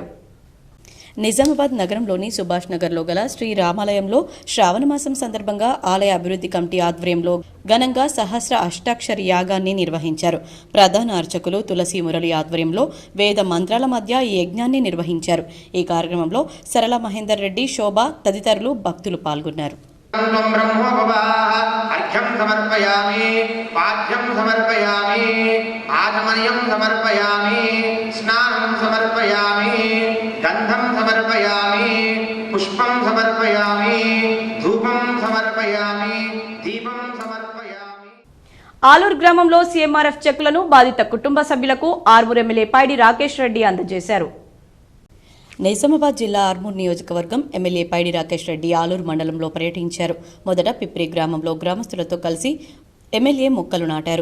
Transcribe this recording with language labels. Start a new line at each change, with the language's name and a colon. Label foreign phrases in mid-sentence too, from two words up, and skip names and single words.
Telugu: నిజామాబాద్ నగరంలోని సుభాష్ నగర్లో గల శ్రీ రామాలయంలో శ్రావణ మాసం సందర్భంగా ఆలయ అభివృద్ధి కమిటీ ఆధ్వర్యంలో ఘనంగా సహస్ర అష్టాక్షరి యాగాన్ని నిర్వహించారు. ప్రధాన అర్చకులు తులసి మురళి ఆధ్వర్యంలో వేద మంత్రాల మధ్య ఈ యజ్ఞాన్ని నిర్వహించారు. ఈ కార్యక్రమంలో సరళ మహేందర్ రెడ్డి, శోభ తదితరులు భక్తులు పాల్గొన్నారు.
Sanskrit: अर्घ्यं समर्पयामि, पाठ्यं समर्पयामि, आचमनीयं समर्पयामि, स्नानं समर्पयामि, गन्धं समर्पयामि, पुष्पं समर्पयामि, धूपं समर्पयामि, दीपं समर्पयामि.
Telugu: ఆలూరు గ్రామంలో సీఎంఆర్ఎఫ్ చెక్కులను బాధిత కుటుంబ సభ్యులకు ఆర్మూర్ ఎమ్మెల్యే పైడి రాకేష్ రెడ్డి అందజేశారు. నిజామాబాద్ జిల్లా ఆర్మూర్ నియోజకవర్గం ఎమ్మెల్యే పైడి రాకేష్ రెడ్డి ఆలూరు మండలంలో పర్యటించారు. మొదట పిప్రి గ్రామంలో గ్రామస్తులతో కలిసి ఎమ్మెల్యే మొక్కలు నాటారు.